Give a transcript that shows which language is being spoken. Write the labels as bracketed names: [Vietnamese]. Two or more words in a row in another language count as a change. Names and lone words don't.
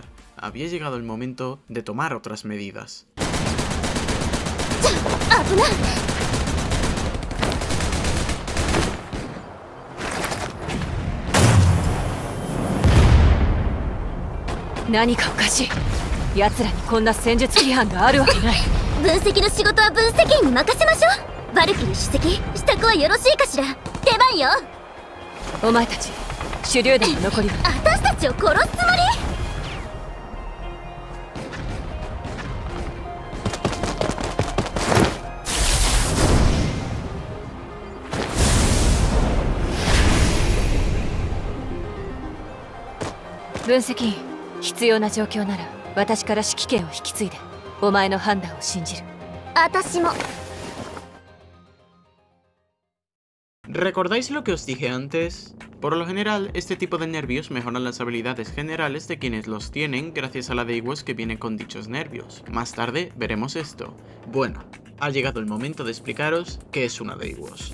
[Spanish] Había llegado el momento de tomar otras medidas. ¿Qué pasa? [Japanese] 奴らにこんな戦術規範があるわけない。分析の仕事は分析員に任せましょう。バルキリー出席支度はよろしいかしら。出番よ。お前たち手榴弾の残りは。私たちを殺すつもり？分析員、必要な状況なら私から指揮権を引き継いでお前の判断を信じる。私も。 [Spanish] ¿Recordáis lo que os dije antes? Por lo general, este tipo de nervios mejoran las habilidades generales de quienes los tienen gracias a la Deimos que viene con dichos nervios. Más tarde veremos esto. Bueno, ha llegado el momento de explicaros qué es una Deimos.